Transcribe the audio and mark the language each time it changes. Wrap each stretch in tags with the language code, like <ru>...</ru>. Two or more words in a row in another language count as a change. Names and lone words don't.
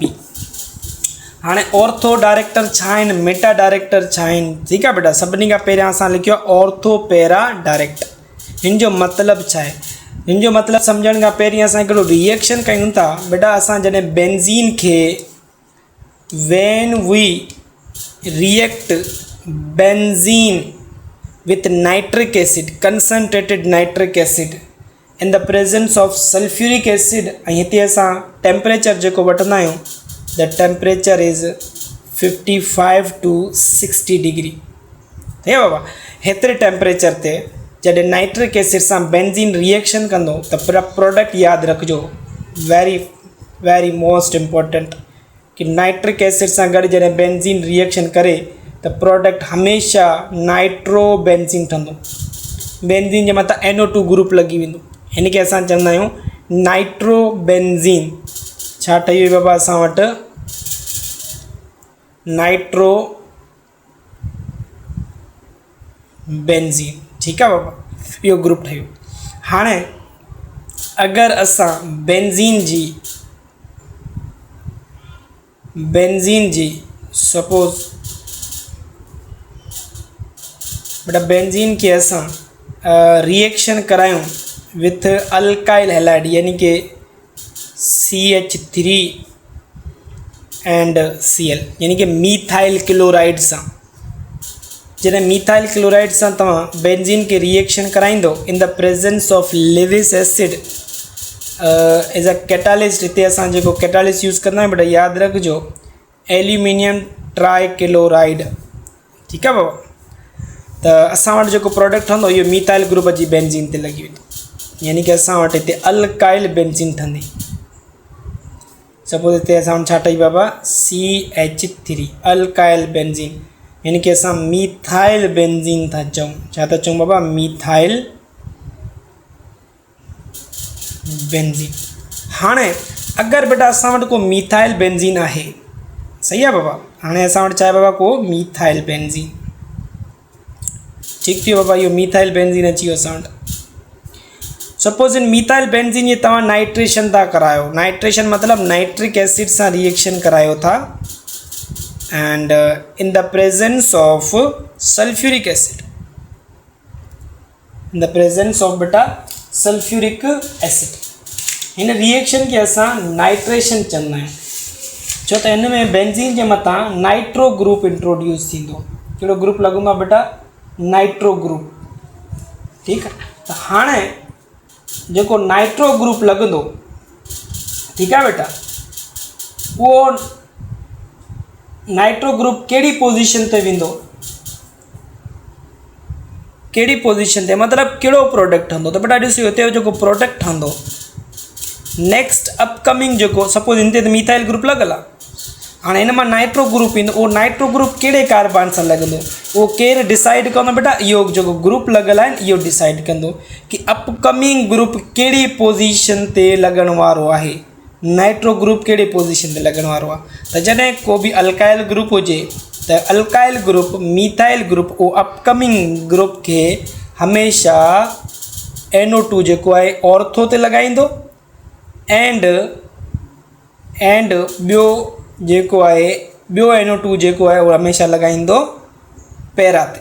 <sd>हाणे ऑर्थो डायरेक्टर छा आहिनि, मेटा डायरेक्टर छा आहिनि, ठीकु आहे बेटा। सभिनी खां पहिरियां असां लिखियो आहे ऑर्थो पैरा डायरेक्टर। हिन जो मतिलबु छा आहे, हिन जो मतिलबु सम्झण खां पहिरीं असां हिकिड़ो रिएक्शन कयूं था बेटा। असां जॾहिं बेंजीन खे</sd> <en>when we react benzene with nitric acid, concentrated nitric acid in the presence of sulfuric acid,</en> <sd>ऐं हिते असां टेम्परेचर जेको वठंदा आहियूं,</sd> <en>the temperature is 55 to 60 degree,</en> <sd>ठीक आहे बाबा। हेतिरे टेम्परेचर ते जॾहिं नाइट्रिक एसिड सां बेंजीन रिएक्शन कंदो त प्रोडक्ट यादि रखिजो,</sd> <en>very very most important,</en> <sd>कि नाइट्रिक एसिड सां गॾु जॾहिं बेंजीन रिएक्शन करे त प्रोडक्ट हमेशह नाइट्रो बेंजीन ठहंदो। बेंजीन जे मथां NO2 ग्रुप लॻी वेंदो, हिन खे असां चवंदा आहियूं नाइट्रो बेंजीन। छा ठही वई बाबा असां वटि, नाइट्रो बेंजीन, ठीकु आहे बाबा, इहो ग्रुप ठहियो। हाणे अगरि असां बेंजीन जी सपोज बेटा बेंजीन खे असां रिएक्शन करायूं</sd> <en>with alkyl halide,</en> <sd>यानी कि</sd> <en>CH3 and Cl,</en> <sd>यानी कि मीथाइल क्लोराइड सां। जॾहिं मीथाइल क्लोराइड सां तव्हां बेंजीन खे रिएक्शन कराईंदो</sd> <en>in the presence of Lewis acid as a catalyst,</en> <sd>हिते असां जेको कैटालिस्ट यूज़ कंदा आहियूं बेटा यादि रखिजो एल्यूमिनियम ट्राई क्लोराइड, ठीकु आहे बाबा। त असां वटि जेको प्रोडक्ट ठहंदो इहो मीथाइल ग्रुप जी बेंजीन ते लॻी वेंदो, यानी कि असां वटि हिते अल्काइल बेंजीन ठहंदी। सपोज हिते असां वटि छा ठही बाबा CH3 अल्काइल बेंजीन, यानी कि असां मीथाइल बेंजीन था चऊं। छा था चऊं बाबा मीथाइल बेंजीन। हाणे अगरि बेटा असां वटि को मीथाइल बेंजीन आहे, सही आहे बाबा, हाणे असां वटि छा आहे बाबा को मीथाइल बेंजीन, ठीकु थी वियो बाबा, इहो मीथाइल बेंजीन अची वियो असां वटि। सपोज इन मीथाइल बेंजीन ये तव्हां नाइट्रेशन था करायो, नाइट्रेशन मतिलबु नाइट्रिक एसिड सां रिएक्शन करायो था,</sd> <en>and in the presence of sulfuric acid, in the presence of</en> <sd>बेटा सल्फ्यूरिक एसिड, हिन रिएक्शन खे असां नाइट्रेशन चवंदा आहियूं। छो त हिन में बेंजीन जे मथां नाइट्रो ग्रुप इंट्रोड्यूस थींदो। कहिड़ो ग्रुप लॻंदो आहे बेटा नाइट्रो ग्रुप, ठीकु आहे। त हाणे जेको नाइट्रो ग्रुप लॻंदो, ठीकु आहे बेटा, उहो नाइट्रो ग्रुप कहिड़ी पोजीशन ते वेंदो, कहिड़ी पोजीशन ते मतिलबु कहिड़ो प्रोडक्ट ठहंदो। त बेटा ॾिसो हिते जेको प्रोडक्ट ठहंदो</sd> <en>next upcoming</en> <sd>जेको सपोज हिन ते त मीथाइल ग्रुप लॻल आहे, हाणे हिन मां नाइट्रो ग्रुप ईंदो, उहो नाइट्रो ग्रुप कहिड़े कार्बन सां लॻंदो, उहो केरु डिसाइड कंदो बेटा, इहो जेको ग्रुप लॻल आहे इहो डिसाइड कंदो कि अपकमिंग ग्रुप कहिड़ी पोजीशन ते लॻण वारो आहे, नाइट्रो ग्रुप कहिड़े पोजीशन ते लॻण वारो आहे। त जॾहिं को बि अल्काइल ग्रुप हुजे त अल्काइल ग्रुप मीथाइल ग्रुप उहो अपकमिंग ग्रुप खे हमेशह NO2 जेको आहे ऑर्थो ते लॻाईंदो, एंड ॿियो जेको आहे ॿियो NO2 जेको आहे उहो हमेशह लॻाईंदो पैरा ते।</sd>